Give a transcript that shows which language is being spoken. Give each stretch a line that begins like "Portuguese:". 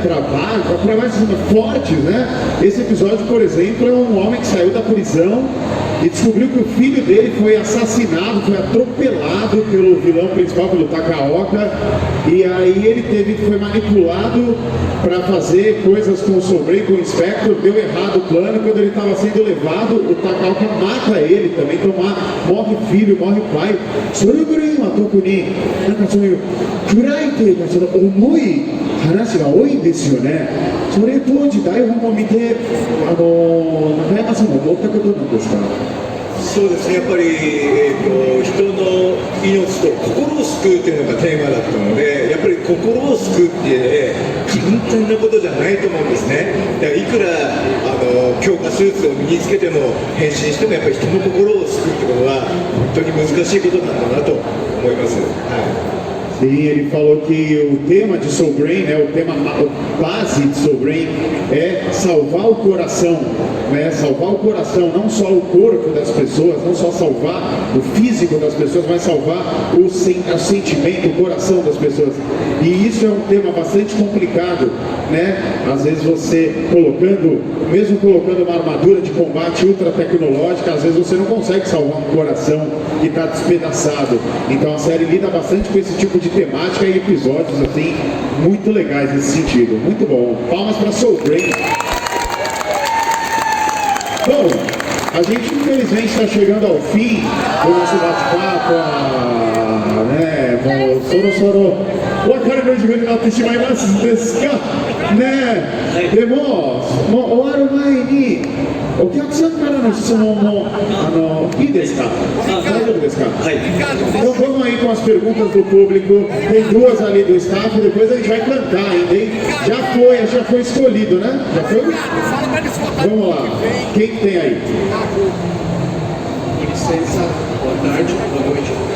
Portuguese: Para mais fortes, né? Esse episódio, por exemplo, é um homem que saiu da prisão e descobriu que o filho dele foi assassinado, foi atropelado pelo vilão principal, pelo Takaoka, e aí ele foi manipulado para fazer coisas com o Soul Brain, com o Inspector, deu errado o plano, quando ele estava sendo levado, o Takaoka mata ele também, então morre filho, morre pai.
Japanese: Soul Brainは特になんかそういう暗いというかその重い話が多いんですよね。それ当時台本を見て中山さんも思ったことなんですか？そうですね、やっぱり、人の命と心を救うというのがテーマだったので、やっぱり心を救うって、簡単なことじゃないと思うんですね。だからいくら強化スーツを身につけても変身してもやっぱり人の心を救うってことは本当に難しいことなんだなと思います。
Portuguese: Sim, ele falou que o tema de Soul Brain, né, o tema base de Soul Brain é salvar o coração, né, salvar o coração, não só o corpo das pessoas, não só salvar o físico das pessoas, mas salvar o sentimento, o coração das pessoas. E isso é um tema bastante complicado, né? Às vezes você mesmo colocando uma armadura de combate ultra tecnológica, às vezes você não consegue salvar um coração que está despedaçado. Então a série lida bastante com esse tipo de temática e episódios assim muito legais nesse sentido. Muito bom. Palmas para Soul Brain. Bom, a gente infelizmente está chegando ao fim do nosso bate-papo, né?
Japanese: Soro お別れの時間になってしまいますですが、ね、でもう終わる前にお客さんからの質問もいいですか？大丈夫ですか？
Portuguese: Então vamos aí com as perguntas do público. Tem duas ali do staff, depois a gente vai cantar ainda, hein? Já foi escolhido, né? Já foi? Vamos lá. Quem que tem aí? Com licença, boa tarde, boa noite.